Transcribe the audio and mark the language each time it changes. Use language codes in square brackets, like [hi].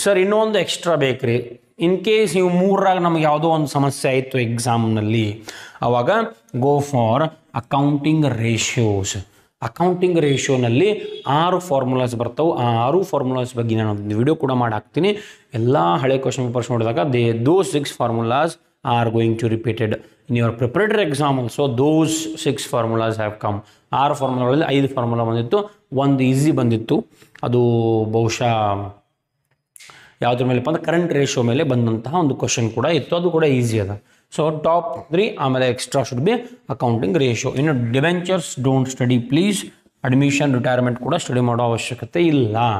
[kn] Sir ಇನ್ನೊಂದು extra ಬೇಕ್ರಿ, [en] in case [kn] ನೀವು 3ರಾಗ ನಮಗೆ ಯಾವುದೋ ಒಂದು ಸಮಸ್ಯೆ ಆಯಿತು ಎಕ್ಸಾಮ್ನಲ್ಲಿ, ಆವಾಗ [en] Go for accounting ratios. [kn] Accounting ರೇಷಿಯೋನಲ್ಲಿ 6 formulas ಬರ್ತಾವೆ. ಆ 6 ಫಾರ್ಮುಲಾಸ್ ಬಗ್ಗೆ ನಾನು ಒಂದು ವಿಡಿಯೋ ಕೂಡ ಮಾಡಿ ಹಾಕ್ತೀನಿ. ಎಲ್ಲ ಹಳೆ ಕ್ವಶನ್ ಪೇಪರ್ಸ್ ನೋಡಿದಾಗ [en] those 6 formulas are going to repeated in your preparatory exam also. Those 6 formulas have come. [kn] 6 ಫಾರ್ಮುಲಾಗಳಲ್ಲಿ 5 formula ಬಂದಿತ್ತು, ಒಂದು ಈಸಿ ಬಂದಿತ್ತು. ಅದು ಬಹುಶಃ ಯಾವುದ್ರ ಮೇಲೆಪ್ಪ ಅಂದ್ರೆ ಕರೆಂಟ್ ರೇಷಿಯೋ ಮೇಲೆ ಬಂದಂತಹ ಒಂದು ಕ್ವಶನ್ ಕೂಡ ಇತ್ತು, ಅದು ಕೂಡ ಈಸಿ ಅದ. [en] so top 3, [kn] ಆಮೇಲೆ [en] Extra should be accounting ratio. [kn] ಇನ್ನು debentures [en] Don't study please. [kn] Admission retirement ಕೂಡ ಸ್ಟಡಿ ಮಾಡೋ ಅವಶ್ಯಕತೆ ಇಲ್ಲ.